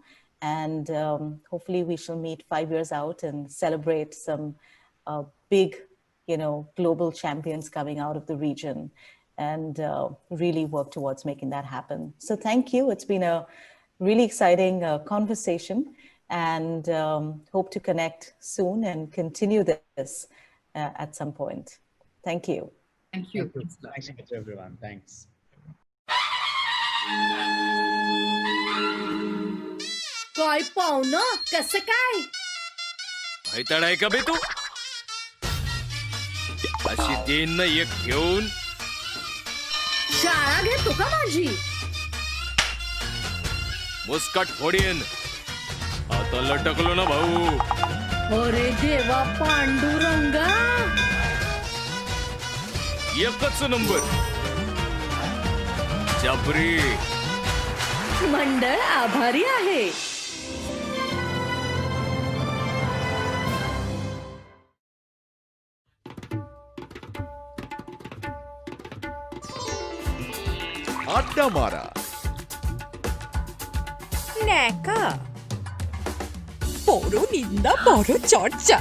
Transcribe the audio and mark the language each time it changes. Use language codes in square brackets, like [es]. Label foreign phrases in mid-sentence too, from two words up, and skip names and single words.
[en] And hopefully we shall meet 5 years out and celebrate some big, global champions coming out of the region, and really work towards making that happen. So thank you. It's been a really exciting conversation, and hope to connect soon and continue this at some point. Thank you. Thank you. Thanks to everyone. Thanks. [mr] काय पाहुणं कसं काय माहिती आहे का बे तू अशी देन ना एक घेऊन शाळा घेतो का माझी मुस्कट फोडीन आता लटकलो ना भाऊ अरे देवा पांडुरंगा एकच नंबर जबरी मंडळ आभारी आहे [bn] আড্ডা মারা ন্যাকা বড় নিন্দা বড় চর্চা